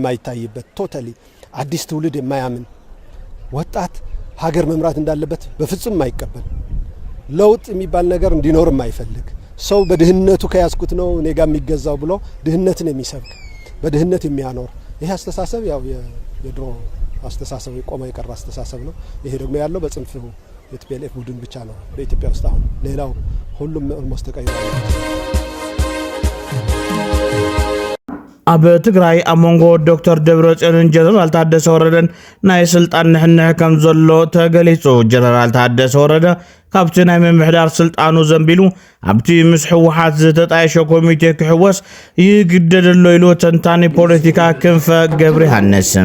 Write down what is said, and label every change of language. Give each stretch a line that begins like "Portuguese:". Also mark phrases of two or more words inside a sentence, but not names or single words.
Amharic: የማይታይበት ቶታሊ አዲስ ትውልድ የማያምን ወጣት ሀገር መምራት እንዳለበት በፍጹም የማይቀበል ለውጥ የሚባል ነገር እንዲኖር የማይፈልግ ሰው በድህነቱ ከያዝኩት ነው እኔ ጋር የሚገዛው ብሎ ድህነትን የሚሰብክ በድህነት የሚያኖር ይሄ አስተሳሰብ ያው የድሮ አስተሳሰብ የቆመ የቀረ አስተሳሰብ ነው ይሄ ደግሞ ያለው በጽንፍ የቲፒኤልኤፍ ቡድን ብቻ ነው በኢትዮጵያ ውስጥ አሁን ሌላው ሁሉም ኦልሞስት ተቀይሯል
Tigrinya: ኣብ ትግራይ ኣመንጎ ዶክተር ደብረጽዮን ጀነራል ታደሰ ወረደን ናይ ስልጣን ንሕንሕ ከም ዘሎ ተገሊጹ ጀነራል ታደሰ ወረደ ካብቲ ናይ ምምሕዳር ስልጣኑ ዘንቢሉ ኣብቲ ምስ ሕወሓት ዝተጣየሸ ኮሚቴ ክሕወስ ይግደደሎ ኢሉ ተንታኒ ፖለቲካ ክንፈ ገብሪ ሃነስም